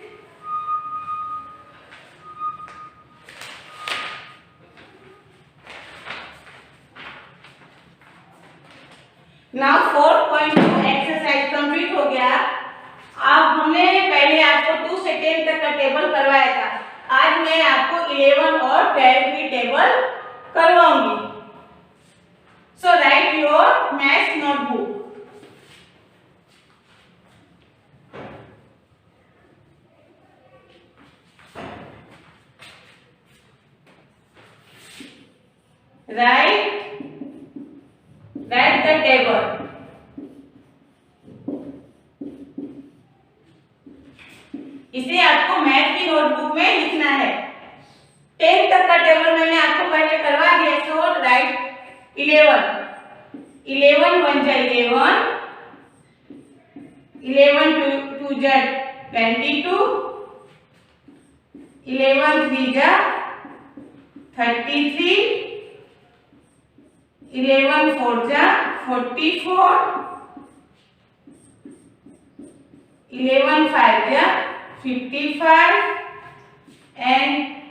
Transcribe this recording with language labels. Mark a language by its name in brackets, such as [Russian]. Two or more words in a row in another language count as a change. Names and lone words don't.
[English] now 4.2 exercise complete [Hindi] हो गया। अब हमने पहले आपको 2 से 10 तक का टेबल करवाया था, आज मैं आपको 11 और 12 की टेबल करवाऊंगी। [English] so write your maths notebook. Write the table. [Hindi] इसे आपको मैथ की नोटबुक में लिखना है। 10 तक का टेबल मैंने आपको पहले करवा दिया। [English] so write [Hindi] 11 1 जा 11, 11 2 जा 22, 11 3 जा 33, 11 4 जा 44, 11 5 जा 55 and